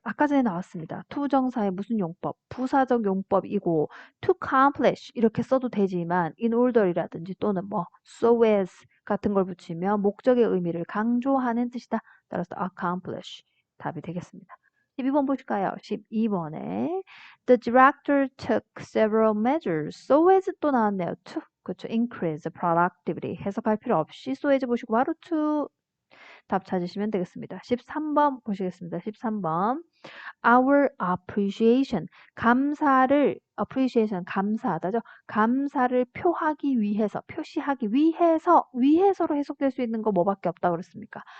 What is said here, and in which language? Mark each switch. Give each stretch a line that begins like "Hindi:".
Korean: 아까 전에 나왔습니다. 투정사의 무슨 용법? 부사적 용법이고 to accomplish 이렇게 써도 되지만 in order이라든지 또는 뭐 so as 같은 걸 붙이면 목적의 의미를 강조하는 뜻이다. 따라서 accomplish 답이 되겠습니다. 12번 보실까요? 12번에
English: The director took several measures so as
Korean: 또 나왔네요. to 그렇죠.
English: increase productivity
Korean: 해석할 필요 없이 so as 보시고 바로 to 답 찾으시면 되겠습니다. 13번 보시겠습니다. 13번
English: Our appreciation
Korean: 감사를 appreciation 감사하다죠. 감사를 표하기 위해서 표시하기 위해서로 해석될 수 있는 거 뭐밖에 없다 그랬습니까?